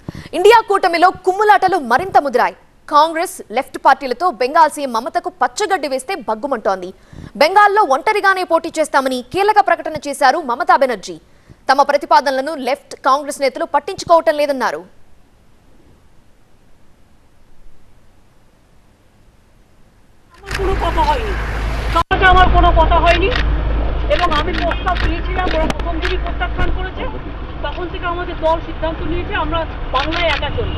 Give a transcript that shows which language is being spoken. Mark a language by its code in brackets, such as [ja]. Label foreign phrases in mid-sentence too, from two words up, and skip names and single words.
[te] ఇండియా కూటమిలో కుమ్ములాటలు మరింత ముదిరాయి. కాంగ్రెస్ లెఫ్ట్ పార్టీలతో బెంగాల్ సీఎం మమతకు పచ్చగడ్డి వేస్తే బగ్గుమంటోంది. బెంగాల్లో ఒంటరిగానే పోటీ చేస్తామని కీలక ప్రకటన చేశారు మమతా బెనర్జీ. తమ ప్రతిపాదనలను లెఫ్ట్ కాంగ్రెస్ నేతలు పట్టించుకోవటం లేదన్నారు. [bn] তখন থেকে আমাদের দল সিদ্ধান্ত নিয়েছে আমরা বাংলায় একা চলব।